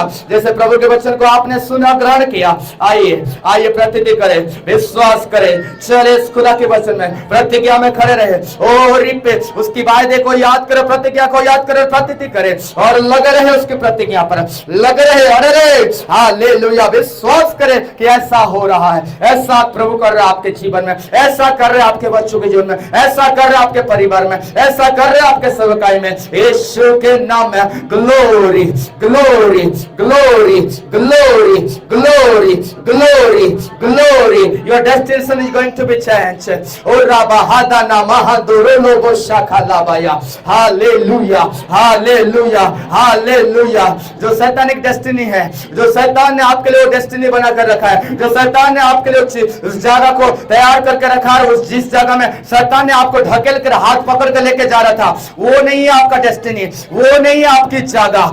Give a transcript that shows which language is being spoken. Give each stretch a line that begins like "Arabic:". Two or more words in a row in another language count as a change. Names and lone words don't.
Hindi: जैसे प्रभु के वचन को आपने सुना, ग्रहण किया, आइए आइए प्रतिज्ञा करें, विश्वास करें, चले इस खुदा के वचन में, प्रतिज्ञा में खड़े रहे, और उसकी वायदे को याद करो, प्रतिज्ञा को याद करो, प्रतिज्ञा करें और लगे रहे उसकी प्रतिज्ञा पर, लगे रहे। अरे हालेलुया। विश्वास करें कि ऐसा हो रहा है, ऐसा प्रभु कर रहा है आपके जीवन में, ऐसा कर रहे आपके बच्चों के जीवन में, ऐसा कर रहे आपके परिवार में, ऐसा कर रहे आपके सेवकाई में, यीशु के नाम में।
English: Glory glory glory glory glory glory glory. Your destination is going to be change. ओ राबा हादाना महादुरोनो बोशाखा लाबाया। हालेलुया, हालेलुया, हालेलुया।
Hindi: जो
English: satanic destiny
Hindi: है, जो शैतान ने आपके लिए वो डेस्टिनी बना कर रखा है, जो शैतान ने आपके लिए उस जगह को तैयार करके रखा है, उस जिस जगह में शैतान ने आपको ढकेल कर हाथ पकड़ कर लेके जा रहा था, वो नहीं है आपका डेस्टिनी, वो नहीं है आपकी जगह।